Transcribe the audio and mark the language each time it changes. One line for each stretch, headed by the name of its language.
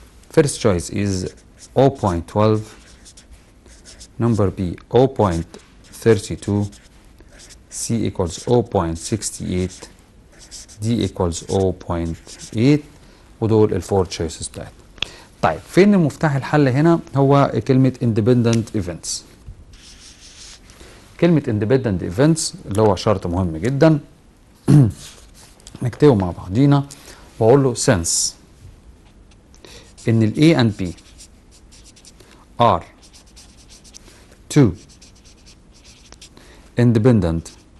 English: First choice is 0.12, number B 0.32, C equals 0.68, D equals 0.8،
Arabic: ودول الفور تشويسز بتاعتنا. طيب فين المفتاح الحل هنا؟ هو كلمة independent events. كلمة independent events اللي هو شرط مهم جدا نكتبه مع بعضينا واقول له since ان ال
English: A and B are two independent